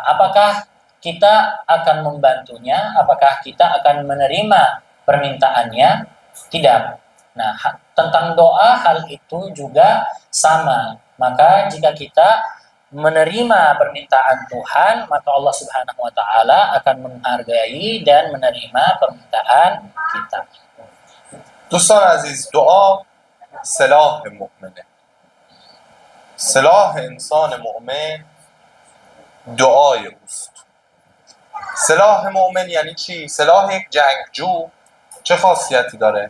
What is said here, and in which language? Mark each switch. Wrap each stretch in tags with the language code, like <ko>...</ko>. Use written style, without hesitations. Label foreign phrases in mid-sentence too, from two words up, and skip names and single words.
<id>Apakah kita akan membantunya? Apakah kita akan menerima permintaannya? Tidak. Nah, tentang doa hal itu juga sama. Maka jika kita menerima permintaan Tuhan, maka Allah</id> <ar>سبحانه وتعالى</ar> <id>akan menghargai dan menerima permintaan kita.</id> <fa>دوستان عزیز، دعا سلاح مؤمنه. سلاح انسان مؤمن دعای اوست. سلاح مؤمن یعنی چی؟ سلاح یک جنگجو چه خاصیتی داره؟</fa>